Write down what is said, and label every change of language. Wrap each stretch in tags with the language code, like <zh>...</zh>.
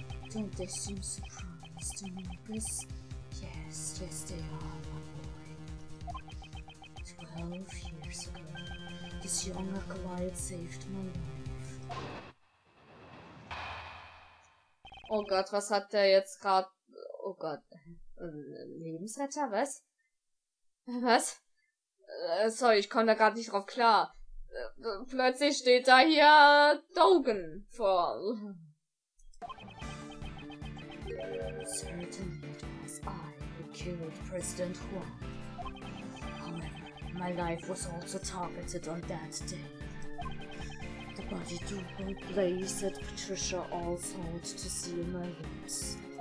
<en>Don't they seem surprised to know this? Yes, they are, my boy. 12 years ago, this young acolyte saved my life.</en> <de>Oh Gott, was hat der jetzt gerade... Oh Gott. Lebensretter, was? Was? Sorry, ich komme da gerade nicht drauf klar. Plötzlich steht da hier Dogan vor.</de> <en>Certainly it was I who killed President Huang. However, my life was also targeted on that day. The body double place that Patricia all thought to seal my lips.</en>